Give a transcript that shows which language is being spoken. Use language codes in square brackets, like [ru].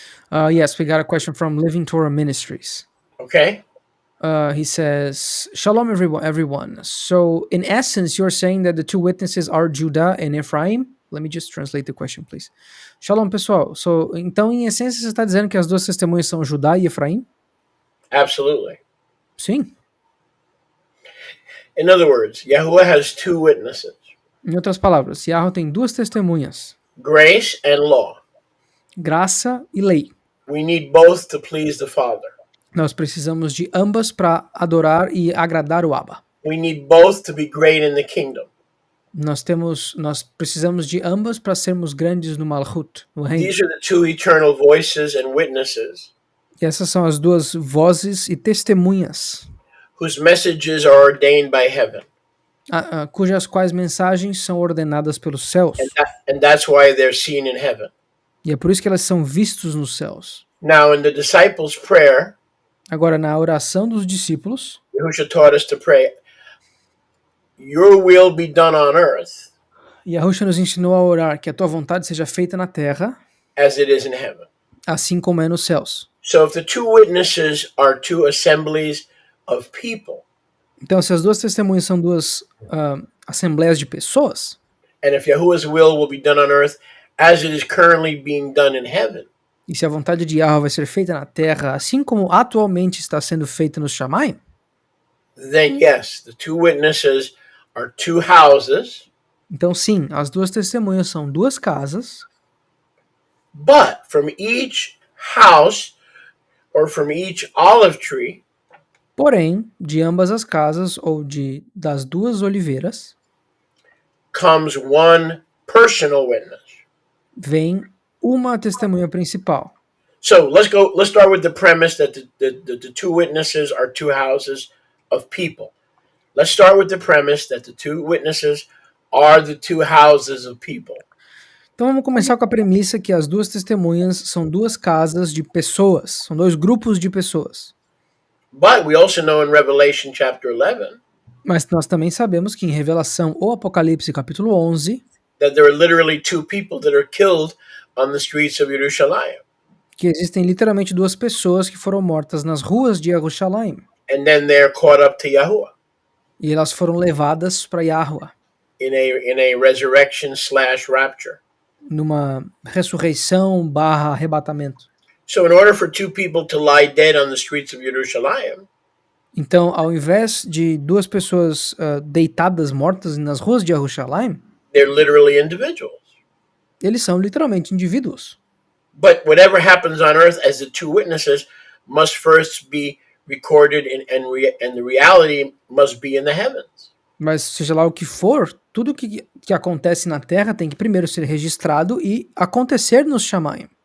[en] Yes, we got a question from Living Torah Ministries. Okay. He says, Shalom everyone. So in essence, you're saying that the two witnesses are Judah and Ephraim? Let me just translate the question, please. [pt] Shalom, pessoal. Então, em essência, você está dizendo que as duas testemunhas são Judá e Efraim? [en] Absolutely. [pt] Sim. [en] In other words, Yahuwah has two witnesses. [pt] Em outras palavras, Yahweh tem duas testemunhas. [en] Grace and law. [pt] Graça e lei. [en] We need both to please the Father. [pt] Nós precisamos de ambas para adorar e agradar o Abba. [en] We need both to be great in the kingdom. [pt] Nós precisamos de ambas para sermos grandes no Malchut, no reino. [en] These are the two eternal voices and witnesses. [pt] E essas são as duas vozes e testemunhas. [en] Whose messages are ordained by heaven. [pt] Cujas quais mensagens são ordenadas pelos céus. [en] And that's why they're seen in heaven. [pt] E é por isso que elas são vistos nos céus. [en] Now in the disciples' prayer, [pt] agora na oração dos discípulos, [en] Yahushua taught us to pray, Your will be done on earth. [pt] Yahushua nos ensinou a orar que a tua vontade seja feita na terra, [en] as it is in heaven. [pt] Assim como é nos céus. [en] So if the two witnesses are two assemblies of people. [pt] Então, se as duas testemunhas são duas assembleias de pessoas, [en] and if Yahuwah's will be done on earth as it is currently being done in heaven. [pt] E se a vontade de Yahweh vai ser feita na terra, assim como atualmente está sendo feita nos Shamayim, [en] then yes, the two witnesses are two houses. [pt] Então sim, as duas testemunhas são duas casas. [en] But from each house or from each olive tree, [pt] porém, de ambas as casas ou das duas oliveiras, [en] comes one personal witness. [pt] Vem uma testemunha principal. [en] So let's start with the premise that the two witnesses are two houses of people. Let's start with the premise that the two witnesses are the two houses of people. [pt] Então vamos começar com a premissa que as duas testemunhas são duas casas de pessoas, são dois grupos de pessoas. [en] But we also know in Revelation chapter 11, [pt] mas nós também sabemos que em Revelação ou Apocalipse capítulo 11, [en] that there are literally two people that are killed on the streets of Jerusalem. [pt] Que existem literalmente duas pessoas que foram mortas nas ruas de Jerusalém. [en] And then they're caught up to Yahuwah. [pt] E elas foram levadas para Yahuwah. [en] In a resurrection/rapture. [pt] Numa ressurreição / arrebatamento. [en] So in order for two people to lie dead on the streets of Jerusalem, [pt] então, ao invés de duas pessoas deitadas mortas nas ruas de Jerusalém, [en] they're literally individuals. [pt] Eles são literalmente indivíduos. [en] But whatever happens on earth as the two witnesses must first be recorded and the reality must be in the heavens. [pt] Mas seja lá o que for, tudo que acontece na terra tem que primeiro ser registrado e acontecer nos Shamayim.